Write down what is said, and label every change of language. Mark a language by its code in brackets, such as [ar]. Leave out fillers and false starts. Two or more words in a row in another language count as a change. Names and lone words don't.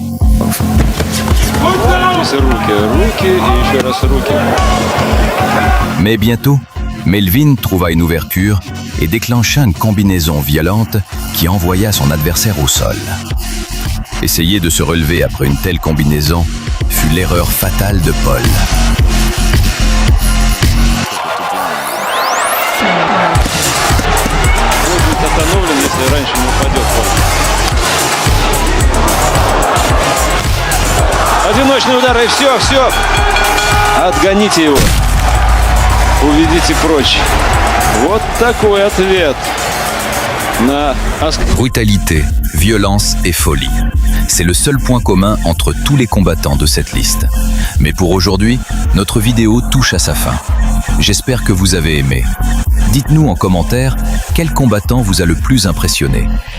[fr] Mais bientôt, Melvin trouva une ouverture et déclencha une combinaison violente qui envoya son adversaire au sol. Essayer de se relever après une telle combinaison fut l'erreur fatale de Paul. [ru] Одиночный удар, и все. Отгоните его. Уведите прочь. Вот такой ответ на... [fr] Brutalité, violence et folie. C'est le seul point commun entre tous les combattants de cette liste. Mais pour aujourd'hui, notre vidéo touche à sa fin. J'espère que vous avez aimé. Dites-nous en commentaire quel combattant vous a le plus impressionné.